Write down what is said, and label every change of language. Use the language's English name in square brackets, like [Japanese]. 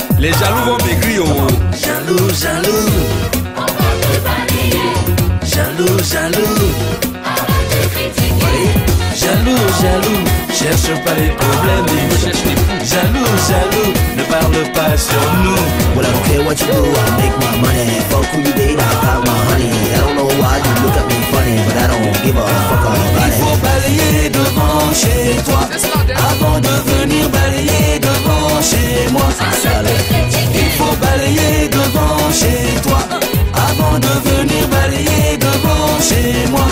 [French] Les jaloux vont maigrir. Jaloux, jaloux, on va te varier. Jaloux, jaloux, on va te critiquer. Jaloux, jaloux, cherche pas les problèmes. Jaloux, jaloux, ne parle pas sur nous. [English] Well, I don't care what you do, I make my money. Fuck who you date, I got my honey. I don't know why you look at me funny, but I don't give a fuck about it. [French] Il faut balayer devant chez toi avant de venir balayer devant chez moi. Il faut balayer devant chez toi avant de venir balayer devant chez moi.